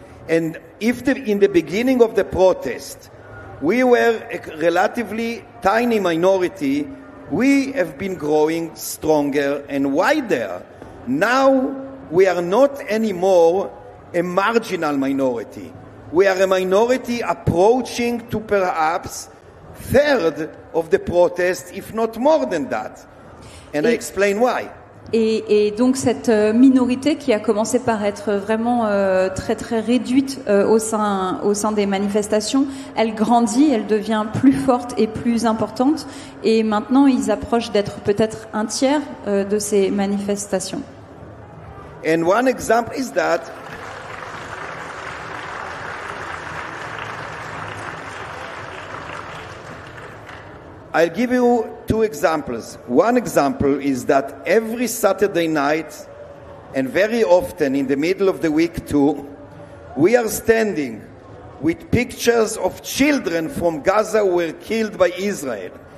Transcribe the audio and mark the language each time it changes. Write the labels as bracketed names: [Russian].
[English] And if in the beginning of the protest we were a relatively tiny minority, we have been growing stronger and wider. Now we are not anymore a marginal minority. We are a minority approaching to perhaps third of the protest, if not more than that. And I explain why. [French] Et donc cette minorité qui a commencé par être vraiment très très réduite au sein des manifestations, elle grandit, elle devient plus forte et plus importante, et maintenant ils approchent d'être peut-être un tiers de ces manifestations. [English] And one example is that I'll give you 2 examples. One example is that every Saturday night, and very often in the middle of the week too, we are standing with pictures of children from Gaza who were killed by Israel.